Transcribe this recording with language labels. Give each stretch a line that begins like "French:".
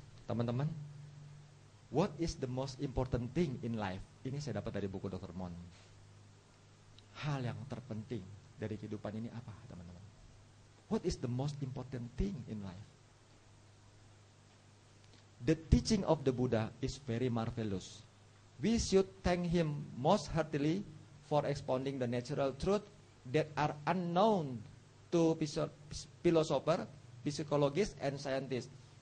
English: Teman-teman, what is the most important thing in life?
Indonesian: Ini saya dapat dari buku Dr. Mon. Hal yang terpenting dari kehidupan ini apa, teman-teman?
English: What is the most important thing in life? The teaching of the Buddha is very marvelous. We should thank him most heartily for expounding the natural truth that are unknown to philosopher, psychologists, and scientists.